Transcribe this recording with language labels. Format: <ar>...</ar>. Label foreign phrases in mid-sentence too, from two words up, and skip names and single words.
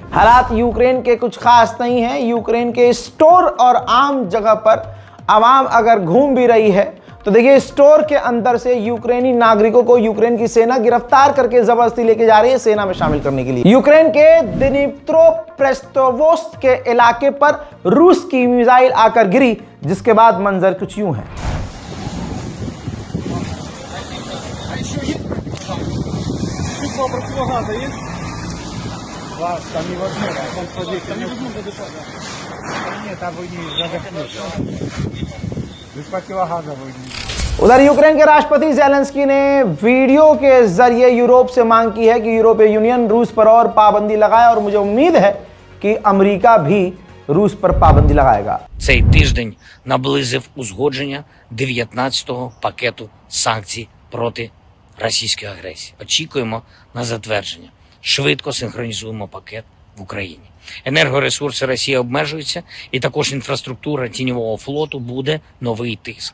<hi>हालात यूक्रेन के कुछ खास नहीं है। यूक्रेन के स्टोर और आम जगह पर आवाम अगर घूम भी रही है तो देखिए, स्टोर के अंदर से यूक्रेनी नागरिकों को यूक्रेन की सेना गिरफ्तार करके जबरदस्ती लेके जा रही है सेना में शामिल करने के लिए। यूक्रेन के दिनिप्रोपेट्रोवोस्क के इलाके पर रूस की मिसाइल आकर गिरी, जिसके बाद मंजर कुछ यूं है।</hi> <ru>Противогаза есть? Класс, там невозможно, там садись, там невозможно дышать. Нет, там вы не задохнете. Без противогаза вы не.</ru> <hi>उधर यूक्रेन के राष्ट्रपति ज़ेलेंस्की ने वीडियो के जरिए यूरोप से मांग की है कि यूरोपीय यूनियन रूस पर और पाबंदी लगाए, और मुझे उम्मीद है कि अमेरिका भी रूस पर पाबंदी लगाएगा।</hi> <uk>Цей тиждень наблизив узгодження 19-го пакету санкцій проти російської агресії. Очікуємо на затвердження. Швидко синхронізуємо пакет в Україні. Енергоресурси Росії обмежуються, і також інфраструктура тіньового флоту буде новий тиск.</uk>